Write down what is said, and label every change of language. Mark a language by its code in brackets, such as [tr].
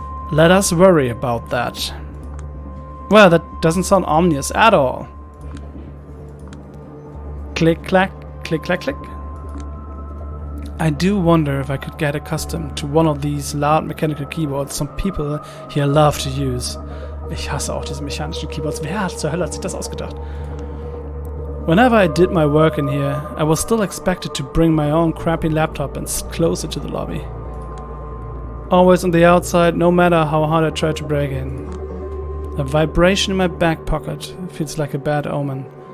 [en] Let us worry about that. Well, that doesn't sound ominous at all. Click, clack, click, clack, click. I do wonder if I could get accustomed to one of these loud mechanical keyboards some people here love to use. [de] Ich hasse auch diese mechanischen Keyboards. Wer zur Hölle hat sich das ausgedacht? [en] Whenever I did my work in here, I was still expected to bring my own crappy laptop and close it to the lobby. Always on the outside, no matter how hard I tried to break in. A vibration in my back pocket feels like a bad omen.